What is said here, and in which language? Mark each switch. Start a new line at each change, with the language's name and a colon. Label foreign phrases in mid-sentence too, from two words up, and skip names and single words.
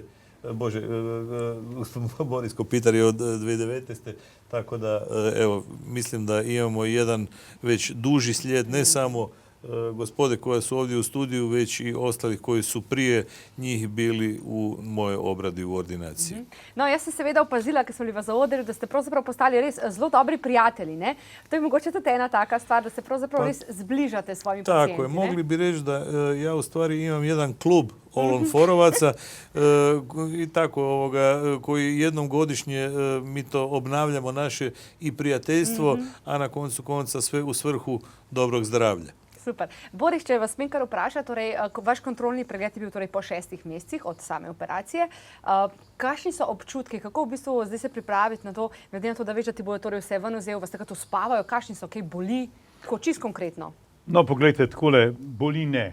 Croatian: Gospodin Boris Kopitar je od 2019. Tako da, evo, mislim da imamo jedan već duži slijed, ne samo gospode koja su ovdje u studiju, već i ostalih koji su prije njih bili u mojoj obradi u ordinaciji.
Slovenian: No, jaz sem seveda opazila, ker smo bili v zaodrju, da ste pravzaprav postali res zelo dobri prijatelji, ne? To je mogoče tudi ena taka stvar, da se pravzaprav res zbližate s svojimi pacijenti, ne?
Croatian: Tako je, mogli bi reći da ja u stvari imam jedan klub Olonforovaca i tako koji jednom godišnje mi to obnavljamo naše i prijateljstvo, a na koncu konca sve u svrhu dobrog zdravlja.
Slovenian: Super. Boris, če vas smem kar vprašati, torej, vaš kontrolni pregled je bil torej po 6 mesecih od same operacije. Kakšni so občutki, kako v bistvu zdaj se pripraviti na to, glede na to, da veš, da ti bojo torej vse ven vzel, vas tako spavajo, kakšni so, kaj boli, tako čisto konkretno? No, poglejte, takole, boli ne.